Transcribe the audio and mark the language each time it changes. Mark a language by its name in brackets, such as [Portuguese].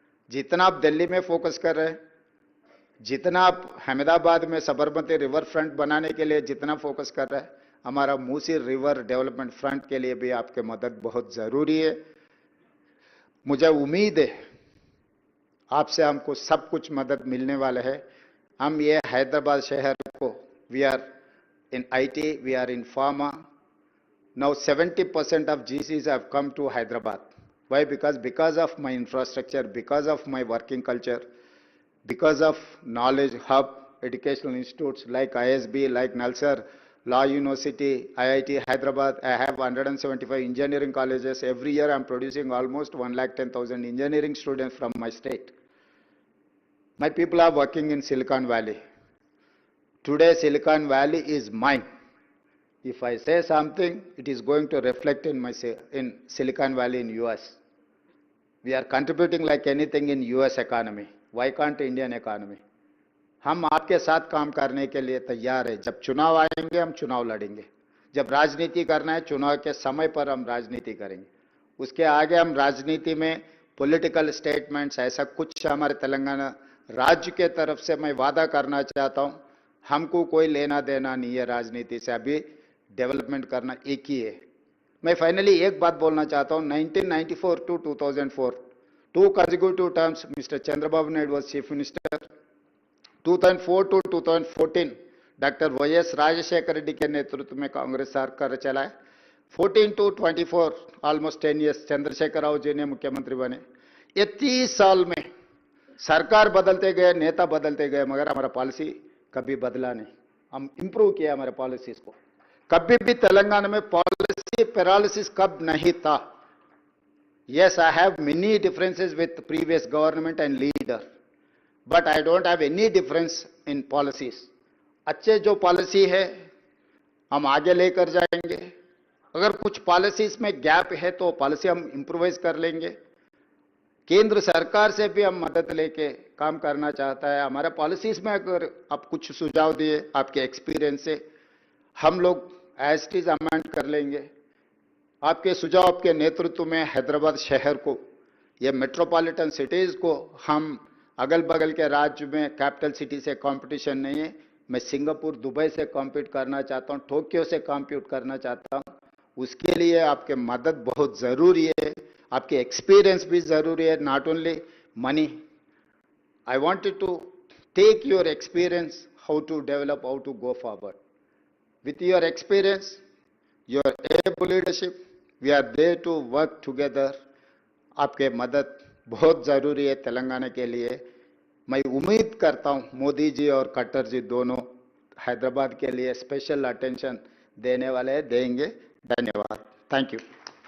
[Hindi] जितना आप दिल्ली में फोकस कर रहे हैं, जितना आप अहमदाबाद में सबरमती रिवर फ्रंट बनाने के लिए जितना फोकस कर रहे हैं, हमारा मूसी रिवर डेवलपमेंट फ्रंट के लिए भी आपकी मदद बहुत जरूरी है। मुझे उम्मीद है आपसे हमको सब कुछ मदद मिलने वाला है। हम ये हैदराबाद शहर को, [English] We are in IT, we are in pharma. Now 70% of GCs have come to Hyderabad. Why? Because of my infrastructure, because of my working culture, because of knowledge hub, educational institutes like ISB, like Nalsar, Law University, IIT Hyderabad. I have 175 engineering colleges. Every year I'm producing almost 110,000 engineering students from my state. My people are working in Silicon Valley. Today Silicon Valley is mine. If I say something, it is going to reflect in Silicon Valley in US. We are contributing like anything in US economy. Why can't Indian economy? [Hindi] हम आपके साथ काम करने के लिए तैयार है। जब चुनाव आएंगे हम चुनाव लड़ेंगे, जब राजनीति करना है चुनाव के समय पर हम राजनीति करेंगे। उसके आगे हम राजनीति में पॉलिटिकल स्टेटमेंट्स ऐसा कुछ हमारे तेलंगाना राज्य के तरफ से मैं वादा करना चाहता हूं, हमको कोई लेना देना नहीं है राजनीति से। अभी डेवलपमेंट करना एक ही है। मैं फाइनली एक बात बोलना चाहता हूं, [English] 1994 to 2004 2 consecutive terms [Hindi] mister Chandrababu Naidu [English] Was chief minister. [Hindi] 2004 to 2014 doctor YS Rajshekhar Reddy के नेतृत्व में कांग्रेस सरकार चलाए। [English] 14 to 24 almost 10 years [Hindi] Chandrashekhar Rao ji ने मुख्यमंत्री बने। ये 30 साल में सरकार बदलते गए, नेता बदलते गए, मगर हमारा पॉलिसी कभी बदला नहीं। हम इंप्रूव किया हमारे पॉलिसीज को। कभी भी तेलंगाना में पॉलिसी पैरालिसिस कब नहीं था। [English] Yes, I have many differences with previous government and leader, but I don't have any difference in policies. [Hindi] अच्छे जो पॉलिसी है हम आगे लेकर जाएंगे। अगर कुछ पॉलिसीज में गैप है तो पॉलिसी हम इम्प्रोवाइज कर लेंगे। केंद्र सरकार से भी हम मदद लेके काम करना चाहता है। हमारे पॉलिसीज में अगर आप कुछ सुझाव दिए आपके एक्सपीरियंस से, हम लोग [English] as it is [Hindi] अमेंड कर लेंगे। आपके सुझाव के नेतृत्व में हैदराबाद शहर को, ये मेट्रोपॉलिटन सिटीज को, हम अगल बगल के राज्य में कैपिटल सिटी से कंपटीशन नहीं है। मैं सिंगापुर, दुबई से कॉम्पीट करना चाहता हूँ, टोक्यो से कॉम्पीट करना चाहता हूँ। उसके लिए आपके मदद बहुत जरूरी है, आपके एक्सपीरियंस भी जरूरी है, [English] Not only money. I wanted to take your experience, how to develop, how to go forward. With your experience, your able leadership, we are there to work together. [Hindi] आपके मदद बहुत जरूरी है तेलंगाना के लिए। मैं उम्मीद करता हूं मोदी जी और खट्टर जी दोनों हैदराबाद के लिए स्पेशल अटेंशन देने वाले देंगे। धन्यवाद। Thank you.